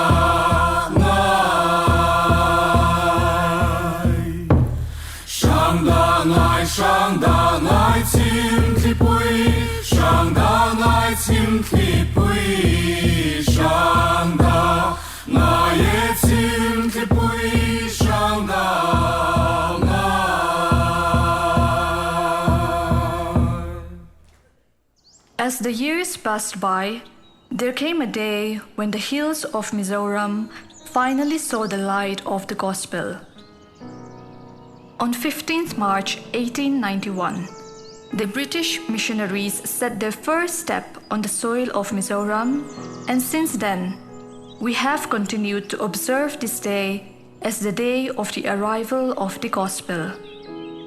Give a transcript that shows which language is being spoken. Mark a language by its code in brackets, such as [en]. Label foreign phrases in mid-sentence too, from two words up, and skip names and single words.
[lus] sang da ngai chim thi pui sang da ngai chim thi pui sang da ngai e chim thi pui sang da ngai. [en] As the years passed by, there came a day when the hills of Mizoram finally saw the light of the gospel. On 15th March 1891, the British missionaries set their first step on the soil of Mizoram, and since then, we have continued to observe this day as the day of the arrival of the gospel.